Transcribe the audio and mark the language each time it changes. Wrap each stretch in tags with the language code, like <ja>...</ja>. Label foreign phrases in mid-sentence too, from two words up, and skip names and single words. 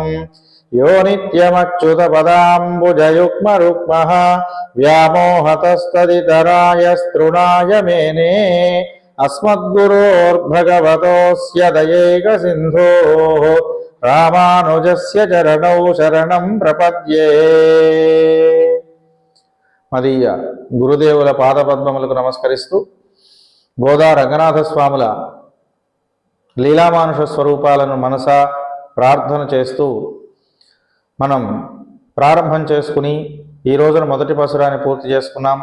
<sa>यो नित्यमच्युतपदाम्बुजयुग्मरुक्मः व्यामोहतस्तदितराय तृणाय मेने अस्मद्गुरोर्भगवतोऽस्य दयैकसिन्धोः रामानुजस्य चरणौ शरणं प्रपद्ये।</sa> <te>మదీయ గురుదేవుల పాదపద్మములకు నమస్కరిస్తూ గోదా రంగనాథ స్వాముల లీలామానుష స్వరూపాలను మనసా ప్రార్థన చేస్తూ మనం ప్రారంభం చేసుకుని ఈ రోజున మొదటి పాసురాన్ని పూర్తి చేసుకున్నాం.</te>